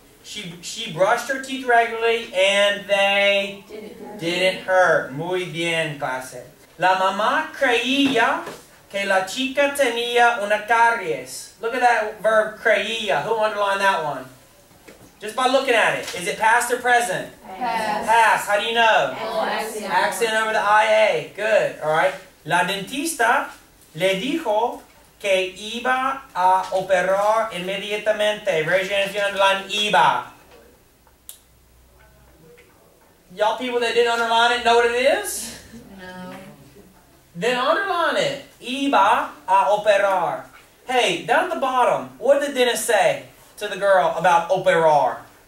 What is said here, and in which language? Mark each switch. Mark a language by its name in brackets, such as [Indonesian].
[English] She brushed her teeth regularly and they didn't hurt. [Spanish] Muy bien, clase. La mamá creía que la chica tenía una caries. [English] Look at that verb creía. Who underlined that one? Just by looking at it. Is it past or present? Past. Past. How do you know? Accent. Accent over the IA. Good. All right. [Spanish] La dentista le dijo que iba a operar inmediatamente. [English] Raise your hand if you underline iba. Y'all people that didn't underline it know what it is? No. Then underline it. [Spanish] Iba a operar. [English] Hey, down at the bottom, what did the dentist say to the girl about operar?